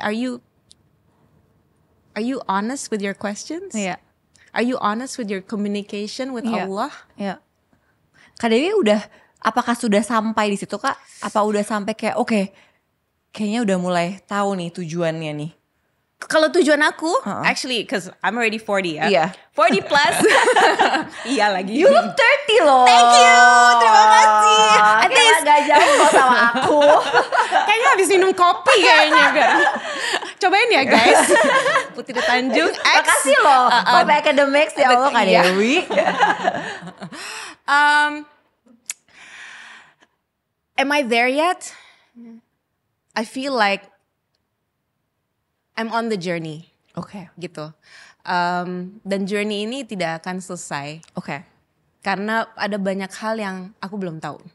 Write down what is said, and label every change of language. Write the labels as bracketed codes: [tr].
[en] Are you honest with your questions? [id] Iya. [en] Are you honest with your communication with [id] Iya. [en] Allah? [id] Iya. Kak Dewi apakah sudah sampai di situ Kak? Apa udah sampai kayak oke, kayaknya udah mulai tahu nih tujuannya nih? Kalau tujuan aku, [en] actually, cause I'm already 40 ya. [id] Iya. 40 plus. Iya lagi. [en] You look 30 loh. Thank you, [id] terima kasih. [en] At [id] Kayak [en] least [id] gak jauh kok sama aku. kayaknya habis minum kopi kayaknya kan. Cobain ya guys. Putri Tanjung X. Makasih loh. Kopi Academics ya Allah Kak Iya. Dewi. [en] Am I there yet? I feel like I'm on the journey [id] Oke. gitu. Dan journey ini tidak akan selesai. Oke. Karena ada banyak hal yang aku belum tahu.